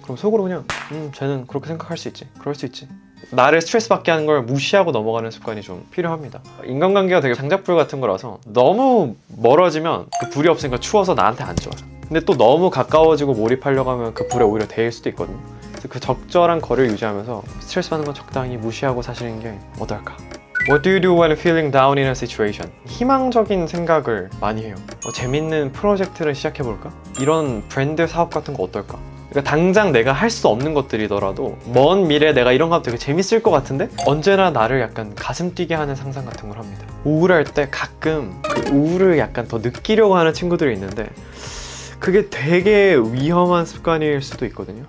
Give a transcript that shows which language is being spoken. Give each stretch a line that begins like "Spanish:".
Korean: 그럼 속으로 그냥 쟤는 그렇게 생각할 수 있지. 그럴 수 있지. 나를 스트레스 받게 하는 걸 무시하고 넘어가는 습관이 좀 필요합니다. 인간관계가 되게 장작불 같은 거라서 너무 멀어지면 그 불이 없으니까 추워서 나한테 안 좋아요. 근데 또 너무 가까워지고 몰입하려고 하면 그 불에 오히려 데일 수도 있거든요. 그래서 그 적절한 거리를 유지하면서 스트레스 받는 건 적당히 무시하고 사시는 게 어떨까.
English: What do you do when feeling down in a situation?
Korean: 희망적인 생각을 많이 해요. 재밌는 프로젝트를 시작해볼까? 이런 브랜드 사업 같은 거 어떨까? 그러니까 당장 내가 할 수 없는 것들이더라도 먼 미래에 내가 이런 거 하면 되게 재밌을 것 같은데 언제나 나를 약간 가슴 뛰게 하는 상상 같은 걸 합니다. 우울할 때 가끔 그 우울을 약간 더 느끼려고 하는 친구들이 있는데 그게 되게 위험한 습관일 수도 있거든요.